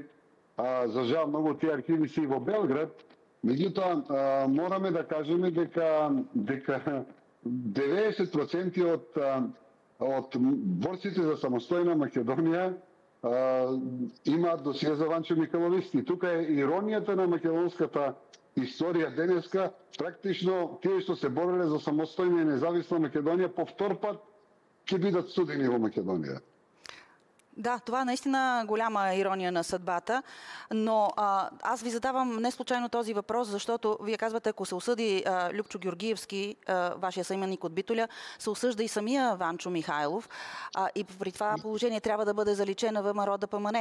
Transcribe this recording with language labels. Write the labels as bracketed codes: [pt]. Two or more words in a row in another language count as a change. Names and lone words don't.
[mk] За жал, многу тие архиви се и во Белград. Меѓутоа, мораме да кажеме дека 90% од борците за самостојна Македонија имаат досие за Ванчо Михајловисти. Тука е иронијата на македонската историја денеска. Практично, тие што се бореле за самостојна и независна Македонија, по втор пат ќе бидат судени во Македонија. [bg] Да, това е наистина голяма ирония на съдбата, но аз ви задавам не случайно този въпрос, защото вие казвате, ако се осъди Любчо Георгиевски, вашия съименник от Битоля, се осъжда и самия Ванчо Михайлов и при това положение трябва да бъде заличена ВМРО-ДПМНЕ.